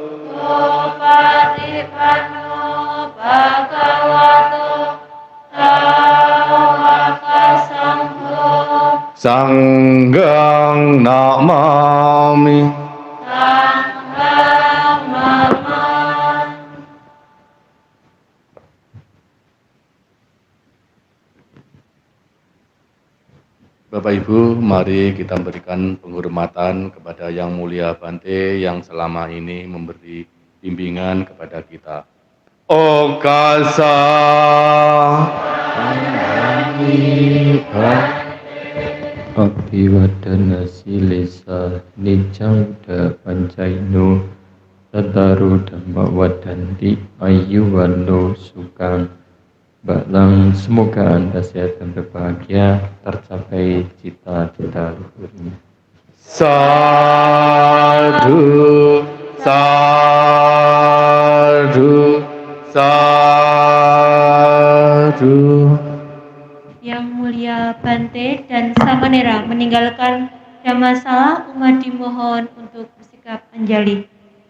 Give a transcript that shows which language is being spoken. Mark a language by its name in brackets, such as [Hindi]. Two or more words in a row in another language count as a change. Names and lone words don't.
[Pali] Supatipanno bhagavato sāvaka sangho. Sanghang namami. Sanghang namami. [Indonesian] Bapak Ibu, mari kita berikan penghormatan kepada Yang Mulia Bante yang selama ini memberi bimbingan kepada kita. [Pali] Okasa. Abhiwadana silesa nicauda pancaino tataru dhamma wadanti ayuwano sukang. [Indonesian] Balang, semoga Anda sehat dan berbahagia, tercapai cita-cita luhurnya. [Pali] Sadhu, sadhu, sadhu. [Indonesian] Yang Mulia Bante dan Samanera meninggalkan Dhammasala, umat dimohon untuk bersikap anjali.